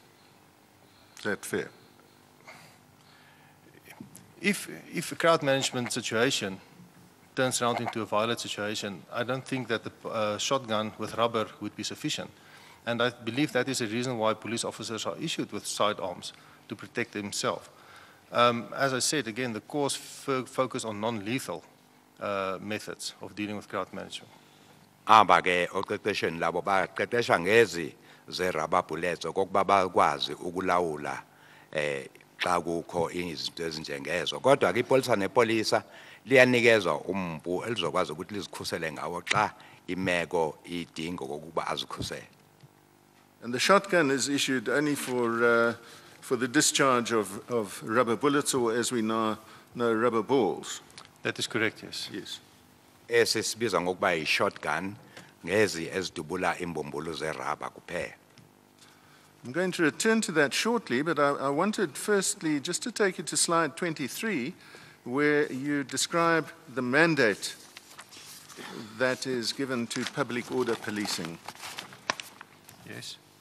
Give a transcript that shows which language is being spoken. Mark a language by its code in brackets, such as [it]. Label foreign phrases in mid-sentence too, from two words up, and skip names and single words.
[en] Is that fair? If a crowd management situation turns around into a violent situation, I don't think that the shotgun with rubber would be sufficient. And I believe that is the reason why police officers are issued with sidearms to protect themselves. As I said, again, the course focus on non-lethal methods of dealing with crowd management. [xh] Aba ke oqeqeshweni labo baqeqeshwa ngezi ze- [en] rubber bullets [xh] okokuba bakwazi ukulawula xa kukho izinto ezinjengezo kodwa ke ipolisa nepolisa liyanikezwa umpu elizokwazi ukuthi lizikhusele ngawo xa imeko idingo kokuba azikhusele. [en] And the shotgun is issued only for for the discharge of rubber bullets, or as we now know, rubber balls. That is correct, yes. Yes. [xh] esi sibizwa ngokuba yi-shotgun ngezi ezidubula imbumbulu zerabha kuphela. [en] I'm going to return to that shortly, but I wanted firstly just to take you to slide 23, where you describe the mandate that is given to public order policing. Yes.